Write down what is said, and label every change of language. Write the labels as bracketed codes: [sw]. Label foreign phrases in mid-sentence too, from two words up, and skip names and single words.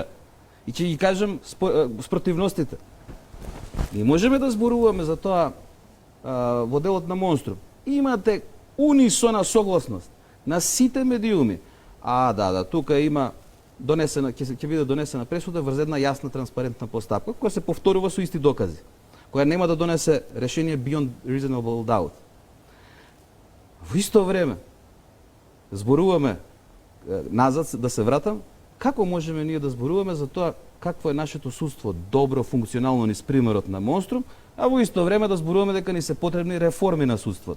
[mk] И ќе ги кажам спротивностите. И можеме да зборуваме за тоа во делот на Монструм. Имате унисона согласност на сите медиуми. Тука има донесена, ќе биде донесена пресуда врз една јасна транспарентна постапка, која се повторува со исти докази, која нема да донесе решение [en] beyond reasonable doubt. [mk] Во исто време зборуваме назад, да се вратам, како можеме ние да зборуваме за тоа какво е нашето судство добро, функционално низ примерот на Монструм, а во исто време да зборуваме дека ни се потребни реформи на судството.